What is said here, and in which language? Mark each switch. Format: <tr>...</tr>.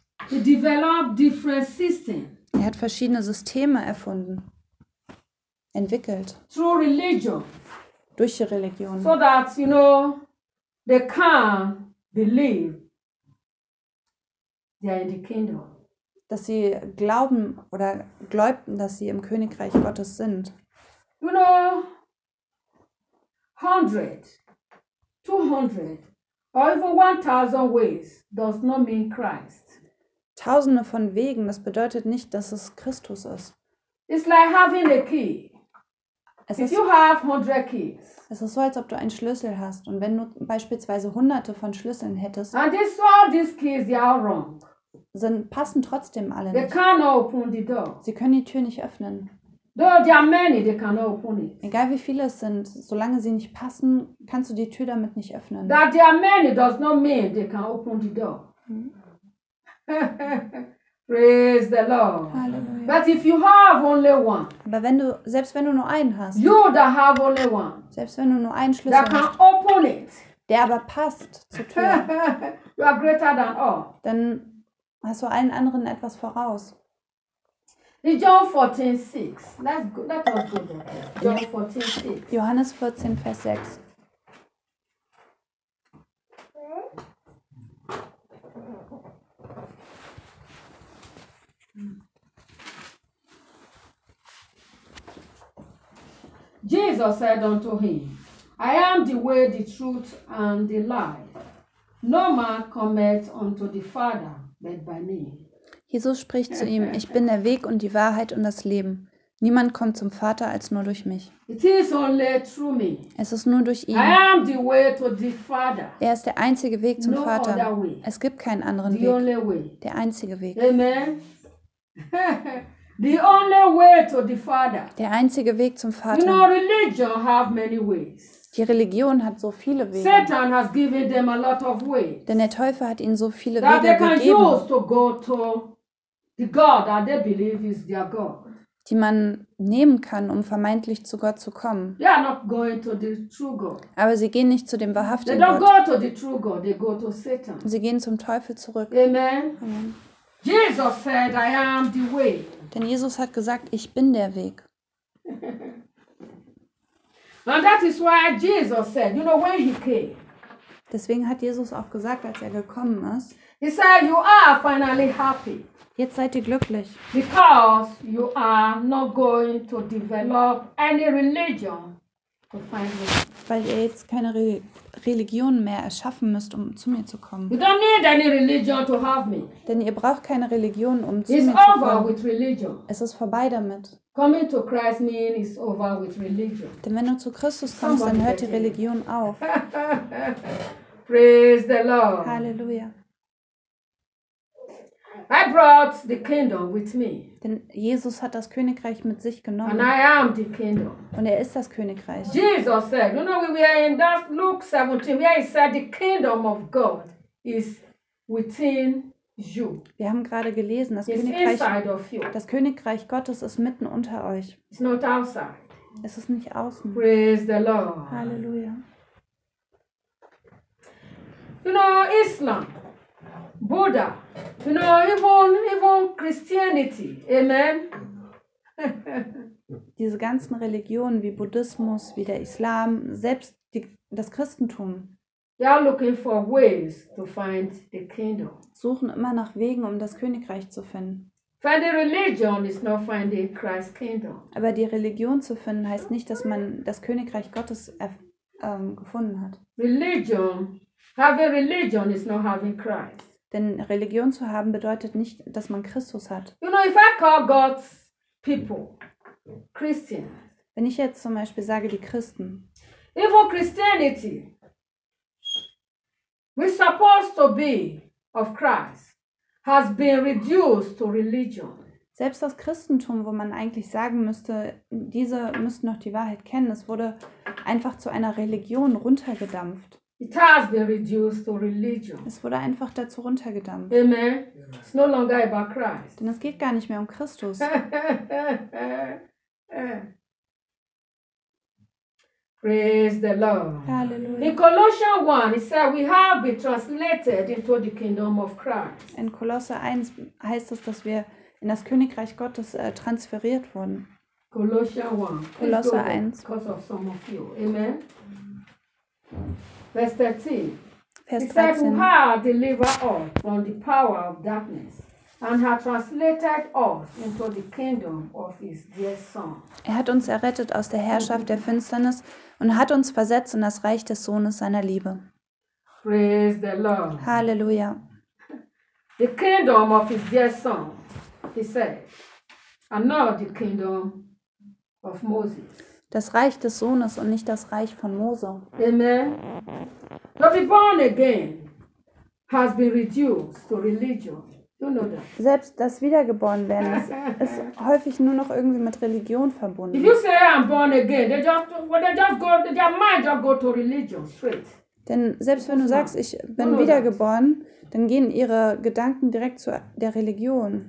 <en>He developed different systems.</en> <de>Er hat verschiedene Systeme erfunden, entwickelt.</de> <en>Through religion.</en> <de>Durch die Religion.</de> <en>So that, you know, they can believe they are in the kingdom.</en> <de>Dass sie glauben oder glaubten, dass sie im Königreich Gottes sind.</de> <en>You know, 100. 200 or even 1000 ways does not mean Christ.</en> <de>Tausende von Wegen, das bedeutet nicht, dass es Christus ist.</de> <en>It's like having a key. If you have 100 keys.</en> <de>Es ist so, als ob du einen Schlüssel hast und wenn du beispielsweise hunderte von Schlüsseln hättest.</de> <en>And all these keys are wrong.</en> <de>Sind passen trotzdem alle nicht.</de> <en>They can't open the door.</en> <de>Sie können die Tür nicht öffnen.</de> <en>Though there are many, they cannot open it.</en> <de>Egal wie viele es sind, solange sie nicht passen, kannst du die Tür damit nicht öffnen.</de> <en>That there are many does not mean they can open the door. Praise the Lord.</en> <de>Hallelujah.</de> <en>But if you have only one.</en> <de>Aber wenn du selbst wenn du nur einen hast.</de> <en>You that have only one.</en> <de>Selbst wenn du nur einen Schlüssel hast.</de> <en>That can open it.</en> <de>Der aber passt zur Tür.</de> <en>You are greater than all.</en> <de>Dann hast du allen anderen etwas voraus.</de> <en>In John 14:6. Let us go there. John 14:6.</en> <de>Johannes 14, Vers 6.</de> <en>Jesus said unto him, I am the way, the truth, and the life. No man cometh unto the Father but by me.</en> <de>Jesus spricht zu ihm, ich bin der Weg und die Wahrheit und das Leben. Niemand kommt zum Vater als nur durch mich.</de> <en>It is only through me.</en> <de>Es ist nur durch ihn.</de> <en>I am the way to the Father.</en> <de>Er ist der einzige Weg zum</de> <en>no</en> <de>Vater.</de> <en>Other way.</en> <de>Es gibt keinen anderen</de> <en>the</en> <de>Weg.</de> <en>Only way.</en> <de>Der einzige Weg.</de> <en>Amen. The only way to the Father.</en> <de>Der einzige Weg zum Vater.</de> <en>You know, religion have many ways.</en> <de>Die Religion hat so viele Wege.</de> <en>Satan has given them a lot of ways.</en> <de>Denn der Teufel hat ihnen so viele Wege gegeben, die man nehmen kann, um vermeintlich zu Gott zu kommen.</de> <en>They are not going to the true God.</en> <de>Aber sie gehen nicht zu dem wahrhaftigen</de> <en>they don't</en> <de>Gott.</de> <en>Go to the true God. They go to Satan.</en> <de>Sie gehen zum Teufel zurück.</de> <en>Amen. Amen. Jesus said, I am the way.</en> <de>Denn Jesus hat gesagt, ich bin der Weg.</de> <en>And that is why Jesus said, you know, when he came.</en> <de>Deswegen hat Jesus auch gesagt, als er gekommen ist.</de> <en>He said, you are finally happy.</en> <de>Jetzt seid ihr glücklich.</de> <en>Because you are not going to develop any religion to find me.</en> <de>Weil ihr jetzt keine Religion mehr erschaffen müsst, um zu mir zu kommen.</de> <en>You don't need any religion to have me.</en> <de>Denn ihr braucht keine Religion, um</de> <en>it's</en> <de>zu mir zu kommen.</de> <en>Over with religion.</en> <de>Es ist vorbei damit.</de> <en>Coming to Christ means it's over with religion.</en> <de>Denn wenn du zu Christus kommst, dann hört die Religion auf.</de> <en>Praise the Lord.</en> <de>Halleluja.</de> <en>I brought the kingdom with me.</en> <de>Denn Jesus hat das Königreich mit sich genommen.</de> <en>And I am the kingdom.</en> <de>Und er ist das Königreich.</de> <en>Jesus said, you know, we are in that Luke 17, where he said the kingdom of God is within you.</en> <de>Wir haben gerade gelesen, das Königreich Gottes ist mitten unter euch.</de> <en>It's not outside.</en> <de>Es ist nicht außen.</de> <en>Praise the Lord.</en> <de>Halleluja.</de> <en>You know, Islam, Buddha, you know, even Christianity, amen.</en> <de>Diese ganzen Religionen wie Buddhismus, wie der Islam, selbst das Christentum.</de> <en>They are looking for ways to find the kingdom.</en> <de>Suchen immer nach Wegen, um das Königreich zu finden.</de> <en>Finding religion is not finding Christ's kingdom.</en> <de>Aber die Religion zu finden heißt nicht, dass man das Königreich Gottes gefunden hat.</de> <en>Religion, having religion is not having Christ.</en> <de>Denn Religion zu haben bedeutet nicht, dass man Christus hat.</de> <en>You know, if I call God's people Christians,</en> <de>wenn ich jetzt zum Beispiel sage, die Christen,</de> <en>even Christianity, we're supposed to be of Christ, has been reduced to religion.</en> <de>Selbst das Christentum, wo man eigentlich sagen müsste, diese müssten noch die Wahrheit kennen, es wurde einfach zu einer Religion runtergedampft.</de> <en>It has been reduced to religion.</en> <de>Es wurde einfach dazu runtergedampft.</de> <en>Amen. It's no longer about Christ.</en> <de>Denn es geht gar nicht mehr um Christus.</de> <en>Praise the Lord.</en> <de>Hallelujah.</de> <en>In Colossians 1, it says we have been translated into the kingdom of Christ.</en> <de>In Kolosser 1 heißt es, dass wir in das Königreich Gottes transferiert wurden.</de> <en>Colossians 1.</en> <de>Kolosser 1.</de> <en>Because of some of you. Amen. Verse 13.</en> <de>Vers 13.</de> <en>It says, who have delivered us from the power of darkness and have translated us into the kingdom of his dear son.</en> <de>Er hat uns errettet aus der Herrschaft der Finsternis und hat uns versetzt in das Reich des Sohnes seiner Liebe.</de> <en>Praise the Lord.</en> <de>Halleluja.</de> <en>The kingdom of his dear son, he said, and not the kingdom of Moses.</en> <de>Das Reich des Sohnes und nicht das Reich von Mose.</de> <en>Amen. To be born again has been reduced to religion. You know that.</en> <de>Selbst das Wiedergeborenwerden ist häufig nur noch irgendwie mit Religion verbunden.</de> <en>If you say I'm born again, their mind just go to religion straight.</en> <de>Denn selbst wenn du sagst, ich bin wiedergeboren, dann gehen ihre Gedanken direkt zu der Religion.</de>